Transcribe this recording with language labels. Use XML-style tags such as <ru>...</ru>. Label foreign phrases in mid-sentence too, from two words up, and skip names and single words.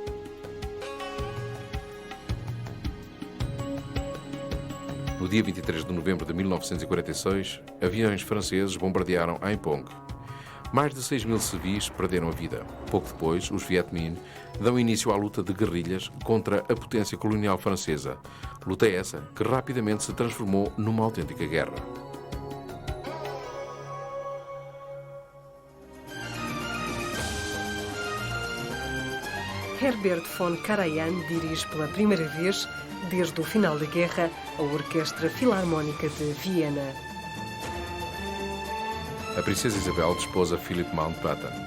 <pt>No dia 23 de novembro de 1946, aviões franceses bombardearam Haiphong. Mais de 6.000 civis perderam a vida. Pouco depois, os Viet Minh dão início à luta de guerrilhas contra a potência colonial francesa. Luta essa que rapidamente se transformou numa autêntica guerra. Herbert von Karajan dirige pela primeira vez, desde o final da guerra, a Orquestra Filarmónica de Viena. A princesa Isabel desposa Philip Mountbatten.</pt>